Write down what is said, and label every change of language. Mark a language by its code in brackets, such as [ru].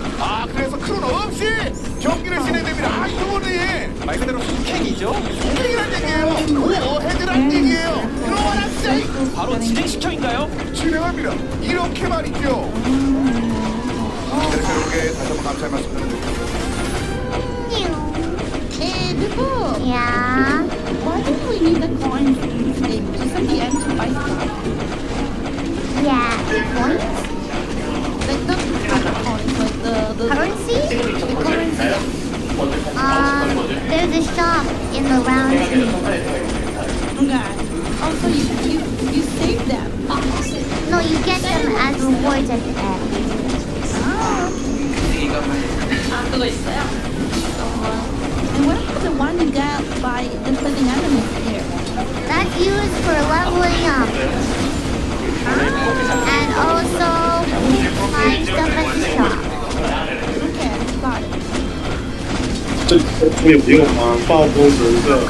[ko] 아, 그래서 크로노 없이 경기를 진행됩니다. 아, 이거는 말 그대로 속행이죠? 속행이란 얘기예요. 오해드란 얘기예요. 들어와라 쎄. 바로 진행시켜인가요? 진행합니다. 이렇게 말이죠. 여러분께 다시 한번 감사의 말씀 드립니다. [en] Hey, Bijou. Yeah. Why do we need the coins in this game? Just at the end to buy stuff. Yeah. Points? Like the coins, like the Currency? the currency. There's a shop in the round two. Okay. Also, you save them. No, you get them as rewards at the end. [ko] 그거 있어요? [en] And what about the one you got by defeating enemies here? That's used for leveling up. And also buying stuff at the shop. Okay, got it. [zh] 这我也不用啊，暴风神社。